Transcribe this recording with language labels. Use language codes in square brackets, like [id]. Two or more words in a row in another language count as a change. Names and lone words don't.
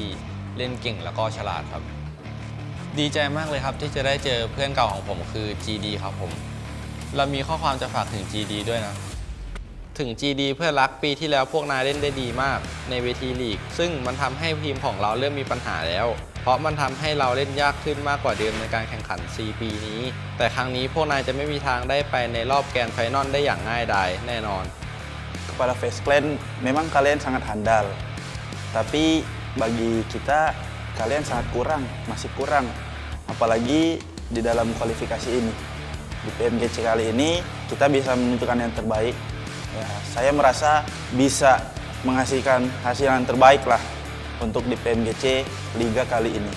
[th] เล่นเก่งแล้วก็ฉลาดครับดีใจมากเลยครับที่จะได้เจอเพื่อนเก่าของผมคือ GD ครับผมเรามีข้อความจะฝากถึง GD ด้วยนะถึง GD เพื่อนรักปีที่แล้วพวกนายเล่นได้ดีมากในเวทีลีกซึ่งมันทำให้ทีมของเราเริ่มมีปัญหาแล้วเพราะมันทำให้เราเล่นยากขึ้นมากกว่าเดิมในการแข่งขัน 4 ปีนี้แต่ครั้งนี้พวกนายจะไม่มีทางได้ไปในรอบ [en] grand final [th] ได้อย่างง่ายดายแน่นอน [id] Kepada FaZe Clan, memang kalian sangat handal. Tapi bagi kita, kalian sangat kurang, masih kurang. Apalagi di dalam kualifikasi ini. Di PMGC kali ini, kita bisa menentukan yang terbaik. Ya, saya merasa bisa menghasilkan hasil yang terbaik lah untuk di PMGC Liga kali ini.